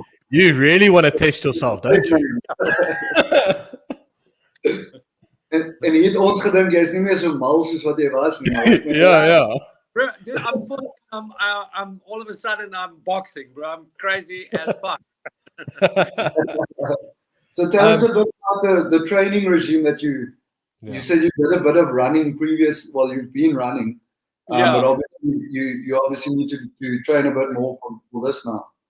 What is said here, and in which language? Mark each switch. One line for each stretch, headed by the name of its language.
English: You really want to test yourself, don't you?
Afrikaans: En jy het ons gedink jy's nie meer so mal soos wat jy was nie.
English: Yeah. Bro, dude, I'm all of a sudden I'm boxing, bro. I'm crazy as fuck. So tell us a bit about the training regime that you said you did a bit of running you've been running. But obviously you obviously need to train a bit more for this now.